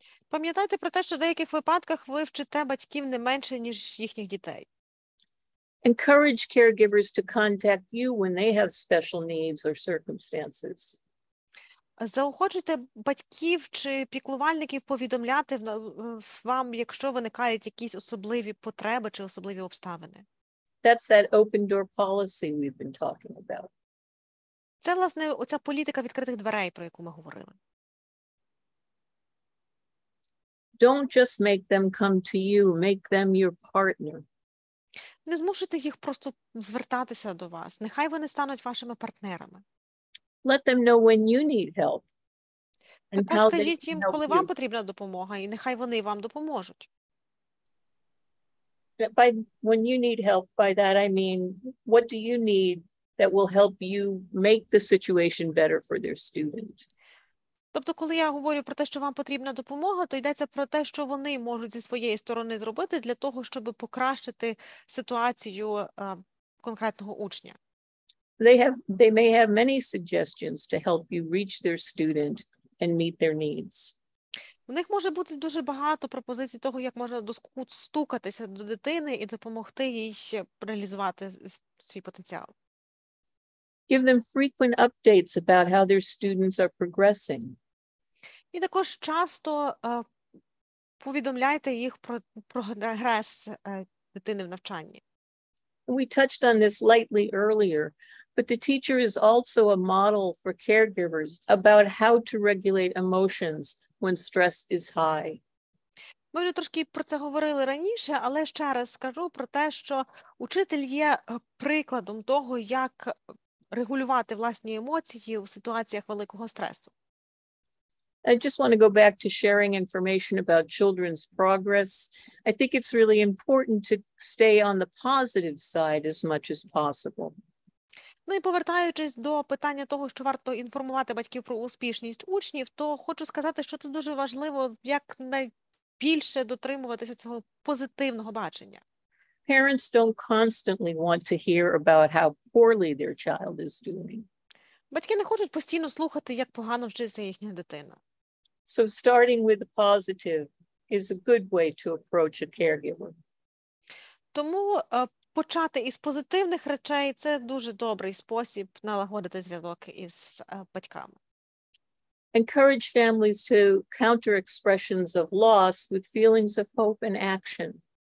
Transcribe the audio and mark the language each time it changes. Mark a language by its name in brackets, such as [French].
[Ukrainian] Пам'ятайте про те, що в деяких випадках ви вчите батьків не менше, ніж їхніх дітей. [English] Encourage caregivers to contact you when they have special needs or circumstances. [Ukrainian] Заохочуйте батьків чи піклувальників повідомляти вам, якщо виникають якісь особливі потреби чи особливі обставини. [English] That's that open door policy we've been talking about. [Ukrainian] Це, власне, оця політика відкритих дверей, про яку ми говорили. [English] Don't just make them come to you, make them your partner. [Ukrainian] Не змушуйте їх просто звертатися до вас. Нехай вони стануть вашими партнерами. [English] Let them know when you need help. [Ukrainian] Також скажіть їм, коли вам потрібна допомога, і нехай вони вам допоможуть. [English] When you need help, by that I mean, what do you need that will help you make the situation better for their student? [Ukrainian] Тобто, коли я говорю про те, що вам потрібна допомога, то йдеться про те, що вони можуть зі своєї сторони зробити для того, щоб покращити ситуацію конкретного учня. [English] They may have many suggestions to help you reach their student and meet their needs. [Ukrainian] У них може бути дуже багато пропозицій того, як можна достукатися до дитини і допомогти їй реалізувати свій потенціал. [English] Give them frequent updates about how their students are progressing. [Ukrainian] І також часто повідомляйте їх про прогрес дитини в навчанні. [English] We touched on this lightly earlier, but the teacher is also a model for caregivers about how to regulate emotions when stress is high. [Ukrainian] Ми вже трошки про це говорили раніше, але ще раз скажу про те, що учитель є прикладом того, як регулювати власні емоції у ситуаціях великого стресу. [English] I just want to go back to sharing information about children's progress. I think it's really important to stay on the positive side as much as possible. [Ukrainian] Ну і повертаючись до питання того, що варто інформувати батьків про успішність учнів, то хочу сказати, що це дуже важливо як найбільше дотримуватися цього позитивного бачення. [English] Parents don't constantly want to hear about how poorly their child is doing. [Ukrainian] Батьки не хочуть постійно слухати, як погано вчиться їхня дитина. [English] So starting with the positive is a good way to approach a caregiver. [Ukrainian] Тому почати із позитивних речей – це дуже добрий спосіб налагодити зв'язок із батьками. [English] Encourage families to counter expressions of loss with feelings of hope and action.